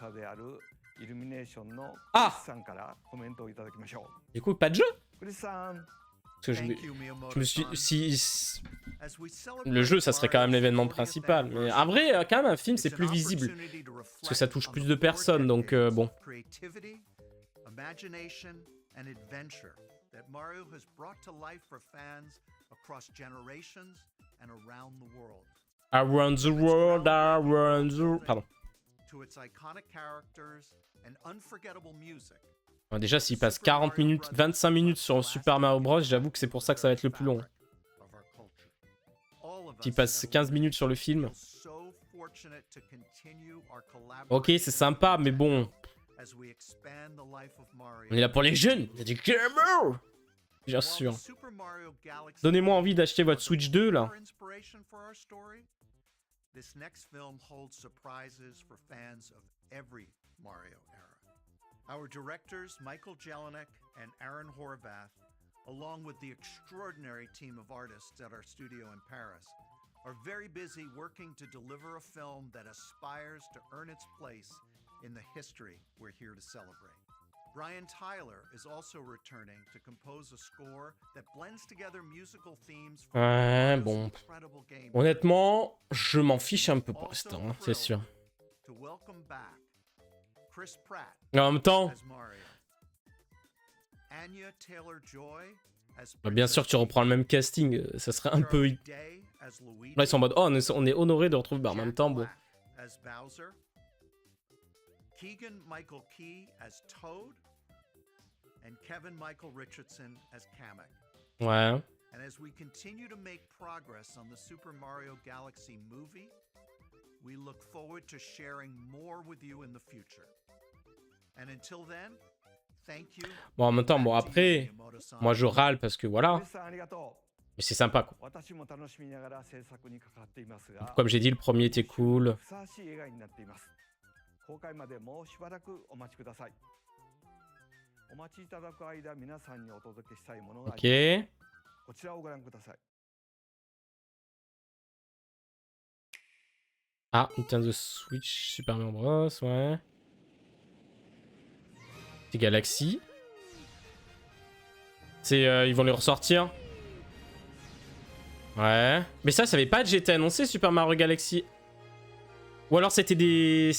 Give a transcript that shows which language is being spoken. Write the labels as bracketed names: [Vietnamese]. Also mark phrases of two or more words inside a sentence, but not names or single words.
[French] Ah! Du coup, pas de jeu? Parce que je me suis... Si... Le jeu, ça serait quand même l'événement principal. Mais en vrai, quand même, un film, c'est plus visible. Parce que ça touche plus de personnes, donc bon. [English] That Mario has brought to life for fans across generations and around the world. Around the world, around the... [French] Pardon. [English] To its iconic characters and unforgettable music. [French] Bon, déjà, s'il passe 40 minutes, 25 minutes sur Super Mario Bros, j'avoue que c'est pour ça que ça va être le plus long. S'il passe 15 minutes sur le film... Ok, c'est sympa, mais bon... On est là pour les jeunes, il y a des gamers. Bien sûr. Donnez-moi envie d'acheter votre Switch 2 là. [English] This next film holds surprises for fans of every Mario era. Our directors Michael Jelinek and Aaron Horvath, along with the extraordinary team of artists at our studio in Paris, are very busy working to deliver a film that aspires to earn its place in the history we're here to celebrate. Brian Tyler is also returning to compose a score that blends together musical themes from [French] Ouais, bon. [English] incredible game. [French] Honnêtement, je m'en fiche un peu pour l'instant, hein, c'est sûr. [English] To welcome back Chris Pratt [French] Mais en même temps, [English] as Mario. Anya Taylor-Joy as [French] bah, bien sûr que tu reprends le même casting, ça serait un peu... [English] Charlie Day as Luigi. [French] Là, ils sont en mode, oh, on est honoré de retrouver... Bah, en même [English] Jack [French] temps, bon. [English] Black as Bowser. Keegan Michael Key as Toad. And Kevin Michael Richardson as Kamek. [French] Ouais. [English] And as we continue to make progress on the Super Mario Galaxy movie, we look forward to sharing more with you in the future. And until then, thank you. [French] Bon, en même temps, bon, après, moi, je râle parce que voilà. [Japanese] 堀さんありがと [French] Mais c'est sympa, quoi. [Japanese] う。私も楽しみながら制作に関わっていますが、 [French] Comme j'ai dit, le premier était cool. [Japanese] ふさわしい映画になっています。公開までもうしばらくお待ちください。お待ちいただく間、皆さんにお届けしたいものがあります。 Ok. こちらをご覧ください。 [French] Ah, Nintendo Switch, Super Mario Bros, ouais. C'est Galaxy. C'est, ils vont les ressortir. Ouais. Mais ça avait pas été annoncé, Super Mario Galaxy. Ou alors c'était des...